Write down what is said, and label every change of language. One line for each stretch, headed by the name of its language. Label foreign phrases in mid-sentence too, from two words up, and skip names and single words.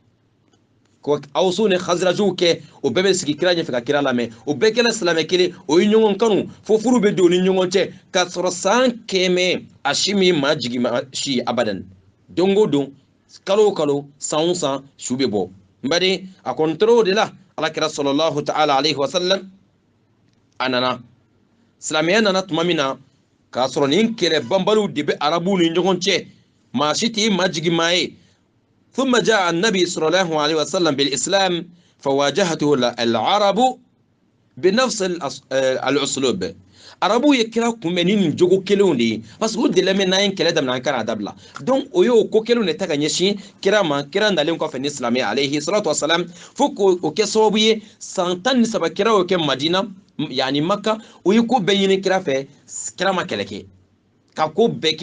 Bambara: ko awusu ni khazrajiw kɛ o bɛɛ bɛ sigi kira ɲɛfɛ ka kira lamɛn o bɛɛ kɛla silamɛ kelen o ye ɲɔgɔn kanu fo furu bɛ don ni ɲɔgɔn cɛ ka sɔrɔ san 100 a si min maa jigi ma si abadan don o don kalo o kalo san o san su bɛ bɔ n baden a kɔni tora o de la alakira
Arabic: صلى الله تعالى عليه وسلم
Bambara: a nana silamɛya nana tuma min na k'a sɔrɔ nin kɛlɛ banbaliw de bɛ arabu ni ɲɔgɔn cɛ maa si tɛ maa jigi maa ye
Arabic: ثم جاء النبي صلى الله عليه وسلم بالإسلام فواجهته العرب بنفس الأسلوب
Bambara: arabu ye kira kunbɛn ni nin jogo kelenw de ye
French: parce que
Bambara: o de la mɛ n'an ye kɛlɛ daminɛ an kana dabila donc o y'o ko kelenw de ta ka ɲɛsin kira ma kira nalen kɔfɛ ni silamɛ
Arabic: عليه الصلاة والسلام
Bambara: fo k'o kɛ sababu ye san 13 kira y'o kɛ madina yani maka o ye ko bɛɛ ɲini kira fɛ kira ma kɛlɛ kɛ ka ko bɛɛ kɛ